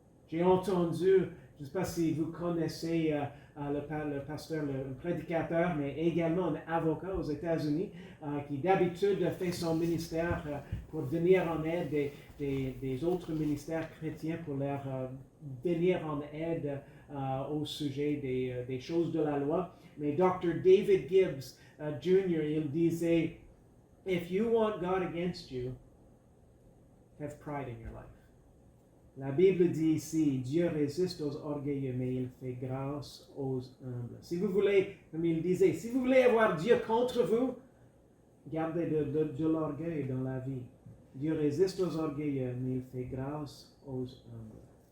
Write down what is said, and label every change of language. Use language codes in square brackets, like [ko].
[fr] J'ai entendu, je ne sais pas si vous connaissez le pasteur, le prédicateur, mais également un avocat aux États-Unis qui d'habitude fait son ministère pour venir en aide des autres ministères chrétiens pour leur venir en aide au sujet des choses de la loi. Mais Dr. [en] David Gibbs Jr., [fr] il disait: [en] if you want God against you, have pride in your life. [fr] La Bible dit ici: Dieu résiste aux orgueilleux, mais il fait grâce aux humbles. Si vous voulez, comme il disait, si vous voulez avoir Dieu contre vous, gardez de l'orgueil dans la vie. Dieu résiste aux orgueilleux, mais il fait grâce aux humbles.